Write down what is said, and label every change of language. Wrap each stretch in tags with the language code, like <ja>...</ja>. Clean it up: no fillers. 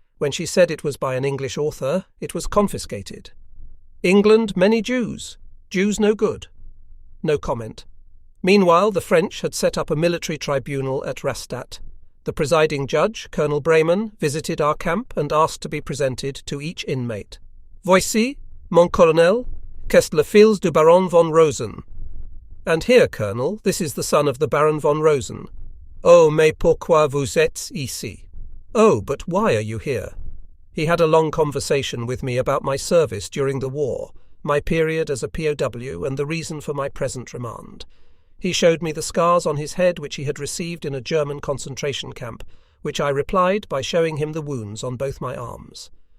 <en>When she said it was by an English author, it was confiscated. England, many Jews. Jews no good. No comment. Meanwhile, the French had set up a military tribunal at Rastatt. The presiding judge, Colonel Bremen, visited our camp and asked to be presented to each inmate.</en> <fr>"Voici, mon colonel, qu'est le fils du Baron von Rosen."</fr> <en>"And here, Colonel, this is the son of the Baron von Rosen."</en> <fr>"Oh, mais pourquoi vous êtes ici?"</fr> <en>"Oh, but why are you here?" He had a long conversation with me about my service during the war, my period as a POW, and the reason for my present remand. He showed me the scars on his head which he had received in a German concentration camp, which I replied by showing him the wounds on both my arms.</en>